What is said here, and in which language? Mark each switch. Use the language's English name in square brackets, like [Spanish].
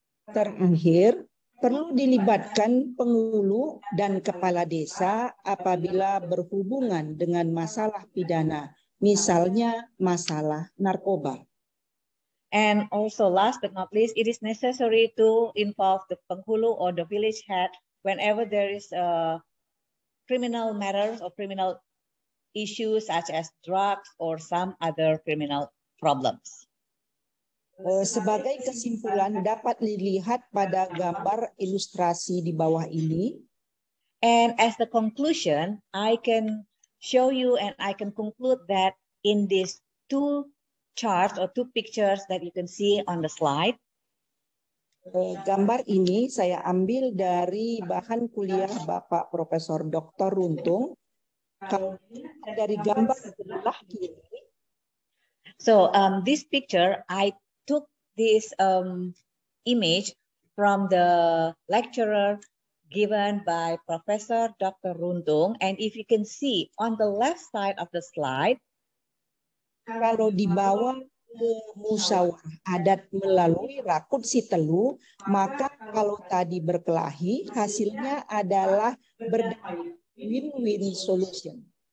[Indonesian] Terakhir, perlu dilibatkan penghulu dan kepala desa apabila berhubungan dengan masalah pidana, misalnya masalah narkoba. [English] And also, last but not least, it is necessary to involve the penghulu or the village head whenever there is criminal matters or criminal issues such as drugs or some other criminal problems. [Indonesian] Sebagai kesimpulan dapat dilihat pada gambar ilustrasi di bawah ini. [English] And as the conclusion, I can show you and I can conclude that in these two charts or two pictures that you can see on the slide. [Indonesian] Gambar ini saya ambil dari bahan kuliah Bapak Profesor Dr. Runtung. Kalau dari gambar sebelah kiri. [English] So this picture, I took this image from the lecturer given by Professor Dr. Runtung. And if you can see on the left side of the slide, [Indonesian] kalau dibawa ke musyawarah adat melalui Rakut Sitelu, maka kalau tadi berkelahi, hasilnya adalah berdamai, [English] win-win solution.